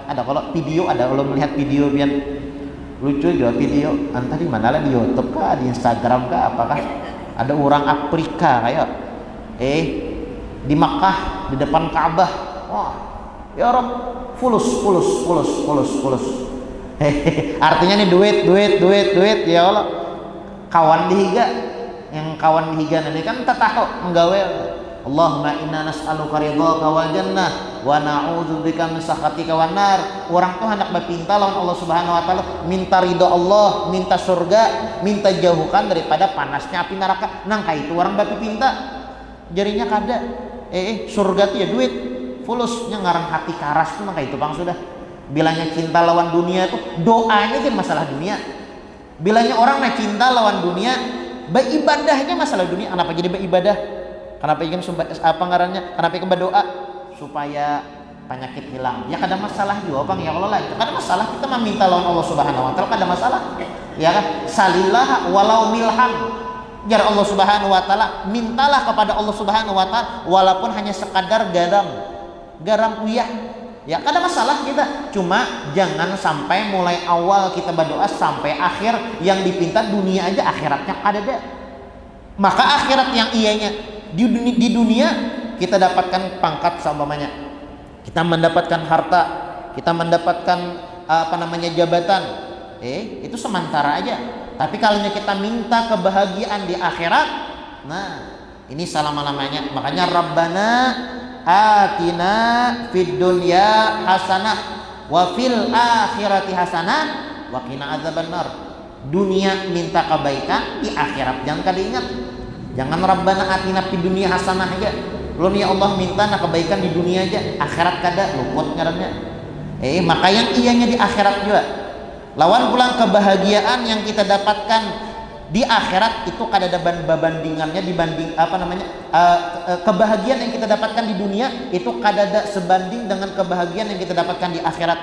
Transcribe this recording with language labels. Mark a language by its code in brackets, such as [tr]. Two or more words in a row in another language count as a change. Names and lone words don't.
[bjn] Ada kalau video, ada kalau melihat video pian lucu juga video entah di mana lah, di YouTube kah, di Instagram kah, apakah ada orang Afrika kayak di Makkah di depan Ka'bah, wah [ar] يا رب فلوس [bjn] artinya nih duit [ar] يا الله. [bjn] Kawan dihiga, yang kawan dihiga ini kan tataho menggawe [ar] اللهم إنا نسألك رضاك والجنة ونعوذ بك من سخطك والنار. [id] Orang tuh hendak berpinta lawan Allah [ar] سبحانه وتعالى, [id] minta ridho Allah, minta surga, minta jauhkan daripada panasnya api neraka. [bjn] Nang ka itu orang berpinta. jarinya kada. Surga tuh ya duit, fulusnya ngarang hati karas tuh maka itu bang sudah. Bilangnya cinta lawan dunia itu doanya kan masalah dunia. Bilangnya orang nah cinta lawan dunia, beribadahnya masalah dunia. [id] Kenapa jadi beribadah? [bjn] Kenapa ingin apa ngarannya? [id] Kenapa ingin berdoa? [bjn] Supaya penyakit hilang. Ya kada masalah juga bang [ar] يا الله [bjn] lah. Kada masalah kita meminta lawan Allah [ar] سبحانه وتعالى [bjn] kada masalah. Ya kan? [ar] سل الله ولو ملحا. [bjn] Jar Allah [ar] سبحانه وتعالى, [bjn] mintalah kepada Allah [ar] سبحانه وتعالى [bjn] walaupun hanya sekadar garam uyah. Ya kada masalah kita. Cuma jangan sampai mulai awal kita berdoa sampai akhir yang dipinta dunia aja, akhiratnya kada ada. [id] Maka akhirat yang ianya di dunia kita dapatkan pangkat seumpamanya, kita mendapatkan harta, kita mendapatkan jabatan, itu sementara aja. Tapi kalau kita minta kebahagiaan di akhirat, nah ini selama-lamanya. [ar] Makanya ربنا آتنا في الدنيا حسنة وفي الآخرة حسنة وقنا عذاب النار. [bjn] Dunia minta kebaikan, di akhirat jangan kada ingat. [id] Jangan [ar] ربنا آتنا في الدنيا حسنة [id] aja. [bjn] Belum ya Allah minta nak kebaikan di dunia aja, akhirat kada luput ngarannya. Maka yang ianya di akhirat juga. Lawan pulang kebahagiaan yang kita dapatkan di akhirat itu kada ada bandingannya dibanding kebahagiaan yang kita dapatkan di dunia itu kada ada sebanding dengan kebahagiaan yang kita dapatkan di akhirat.